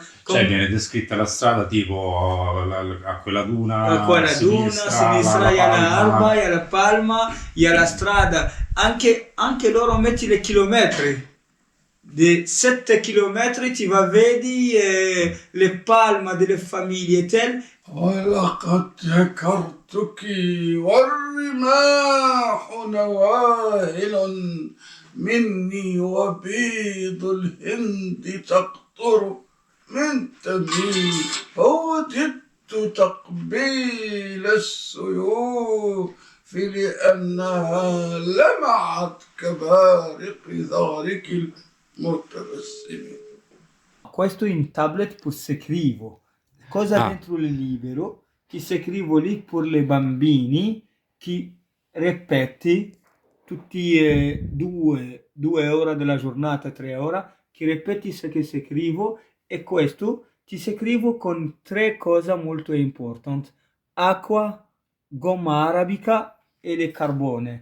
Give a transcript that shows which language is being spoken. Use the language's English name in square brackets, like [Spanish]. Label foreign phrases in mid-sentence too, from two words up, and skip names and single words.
[Italian] Cioè viene descritta la strada tipo a quella duna, A quella duna, a sinistra, e alla Alba, e alla Palma, e alla strada. Anche loro metti le chilometri. Di 7 chilometri ti va vedi le palme delle famiglie tel. [Arabic] ولقد ذكرتك والرماح نواهل مني وبيض الهند تقطر من تمي فوددت تقبيل السيوف لأنها لمعت كبارق ظهرك المتبسم. [Italian] Questo in tablet per scrivo. Cosa dentro il libro? Ti scrivo lì per le bambini che ripeti tutti 2 ore della giornata, 3 ore, che ripeti se che scrivo, e questo ti scrivo con 3 cose molto importanti: acqua, gomma arabica e le carbone.